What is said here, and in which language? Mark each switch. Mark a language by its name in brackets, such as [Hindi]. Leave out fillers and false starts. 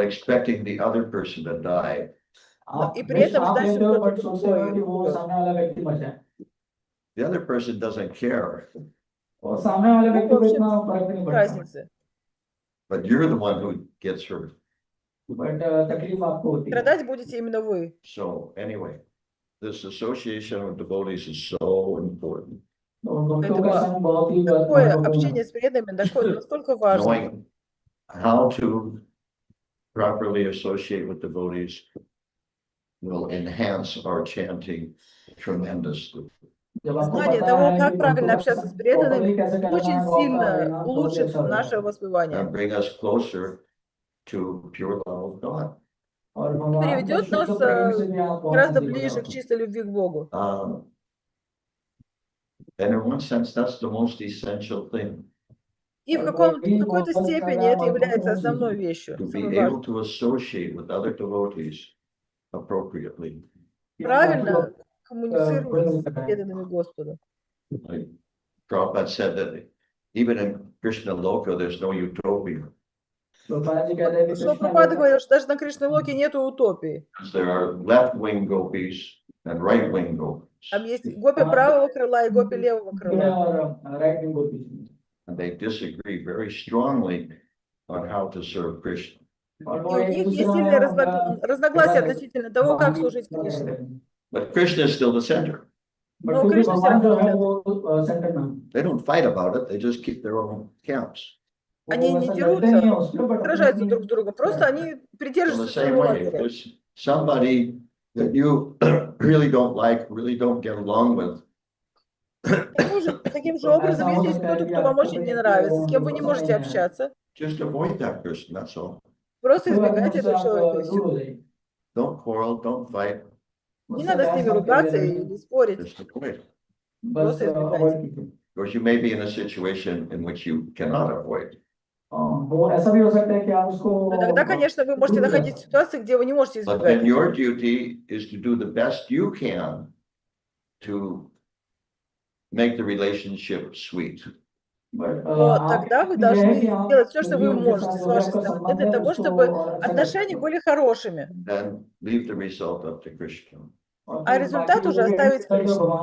[English] expecting the other person to die. [Russian] И при этом ждать, что кто-то другой умрет. [English] The other person doesn't care, [Russian] Ну, в общем, нет разницы. [English] but you're the one who gets hurt. [Russian] Страдать будете именно вы. [English] So anyway, this association of devotees is so important. [Russian] Поэтому такое общение с преданными настолько важно. [English] knowing how to properly associate with devotees will enhance our chanting tremendously. [Russian] Знание того, как правильно общаться с преданными, очень сильно улучшит наше воспевание. [English] And bring us closer to pure love of God. [Russian] И приведет нас гораздо ближе к чистой любви к Богу. [English] And in one sense, that's the most essential thing. [Russian] И в какой-то степени это является основной вещью. [English] To be [Russian] самой [English] able [Russian] важной. [English] to associate with other devotees appropriately. [Russian] Правильно коммуницировать с преданными Господу. [English] Like Prabhupada said that even in Krishna Loka, there's no utopia. [Russian] Прабхупада говорил, что даже на Кришна-локе нету утопии. [English] There are left-wing gopis and right-wing gopis. [Russian] Там есть гопи правого крыла и гопи левого крыла. [English] And they disagree very strongly on how to serve Krishna. [Russian] И у них есть сильные разногласия относительно того, как служить Кришне. [English] But Krishna is still the center. [Russian] Но Кришна все равно центр. [English] They don't fight about it, they just keep their own camps. [Russian] Они не дерутся, сражаются друг с другом, просто они [English] In the [Russian] придерживаются [English] same [Russian] своего [English] way, if [Russian] лагеря. [English] there's somebody that you really don't like, really don't get along with, [Russian] Таким же образом, если есть кто-то, кто вам очень не нравится, с кем вы не можете общаться, [English] just avoid that person, that's all. [Russian] просто избегайте этого человека и все. [English] Don't quarrel, don't fight, [Russian] Не надо с ними ругаться или спорить, [English] just avoid. [Russian] просто избегайте. [English] Because you may be in a situation in which you cannot avoid. [Russian] Но тогда, конечно, вы можете находиться в ситуации, где вы не можете [English] But then [Russian] избегать. [English] your duty is to do the best you can to make the relationship sweet. [Russian] Но тогда вы должны сделать все, что вы можете с вашей стороны, для того, чтобы отношения были хорошими. [English] Then leave the result up to Krishna. [Russian] А результат уже оставить Кришне.